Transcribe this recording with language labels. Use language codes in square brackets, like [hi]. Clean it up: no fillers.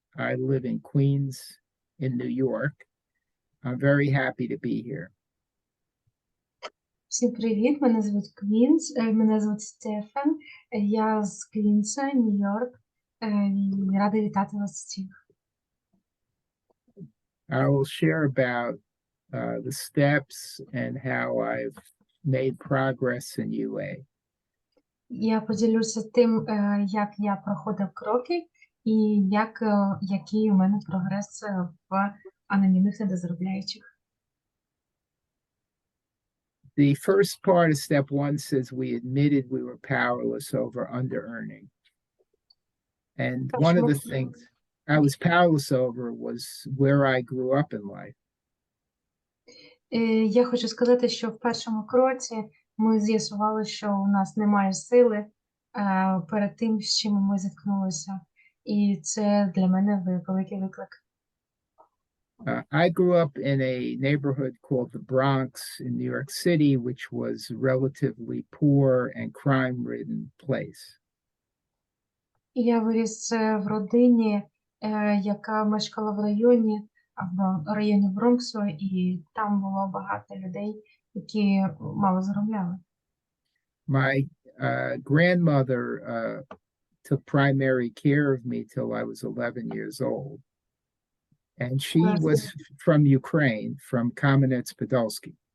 [en] I live in Queens, in New York. I'm very happy to be here. [uk] Всім привіт, мене звуть мене звуть Стефан, я з Квінса, Нью-Йорк, і рада вітати вас всіх. [en] I will share about the steps and how I've made progress in UA. [uk] Я поділюся тим, як я проходив кроки і який у мене прогрес в анонімних недозаробляючих. [en] The first part of step one says we admitted we were powerless over under-earning. And one of the things I was powerless over was where I grew up in life. [uk] Я хочу сказати, що в першому кроці ми з'ясували, що у нас немає сили перед тим, з чим ми зіткнулися. І це для мене великий виклик. [en] I grew up in a neighborhood called the Bronx in New York City, which was a relatively poor and crime-ridden place. [uk] Я виріс в родині, яка мешкала в районі Бронксу, і там було багато людей, які мало заробляли. [en] My grandmother took primary care of me till I was 11 years old. And she was from Ukraine, from Kamenets-Podolsky.